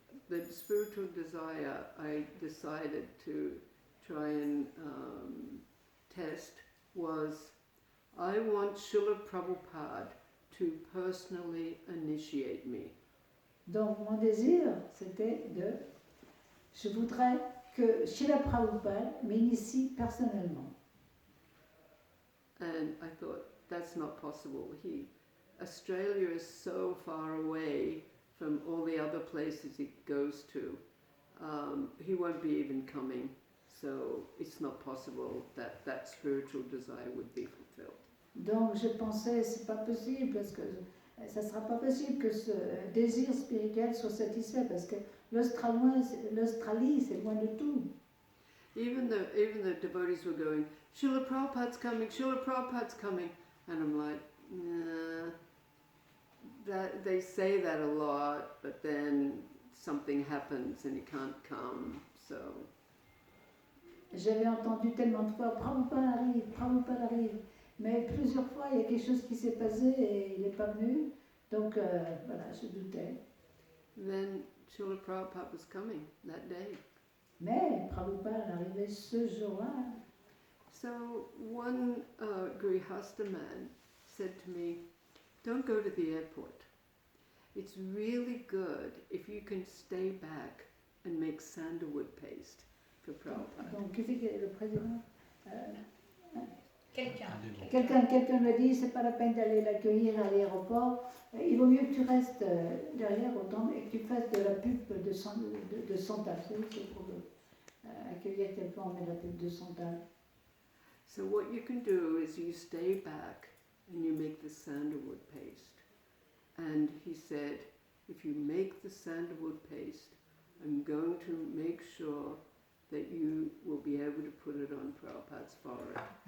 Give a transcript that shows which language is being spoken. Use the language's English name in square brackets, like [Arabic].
[English] The spiritual desire I decided to try and test was, I want Srila Prabhupada to personally initiate me. [French] Donc mon désir c'était je voudrais que Srila Prabhupada m'initie personnellement. [English] And I thought, that's not possible. Australia is so far away from all the other places he goes to. He won't be even coming. So it's not possible that that spiritual desire would be fulfilled. [French] Donc je pensais, c'est pas possible parce que ça sera pas possible que ce désir spirituel soit satisfait parce que l'Australie c'est loin de tout. [English] Even the devotees were going, Srila Prabhupada's coming, Srila Prabhupada's coming. And I'm like, nah. That, they say that a lot, but then something happens and he can't come, so... [French] J'avais entendu tellement de fois, Prabhupada arrive. Mais plusieurs fois, il y a quelque chose qui s'est passé et il n'est pas venu. Donc voilà, je doutais. [English] Then Srila Prabhupada was coming that day. [French] Mais Prabhupada arrivait ce jour-là. [English] So one Grihastha man said to me, don't go to the airport. It's really good if you can stay back and make sandalwood paste for Prabhupada. [French] Donc qui c'est que le président Quelqu'un. me dit, c'est pas la peine d'aller l'accueillir à l'aéroport. Il vaut mieux que tu restes derrière au temple et que tu fasses de la pub de santal. C'est pour accueillir quelqu'un, on met de la pub de santal. [English] So what you can do is you stay back and you make the sandalwood paste. And he said, if you make the sandalwood paste, I'm going to make sure that you will be able to put it on Prabhupada's forehead.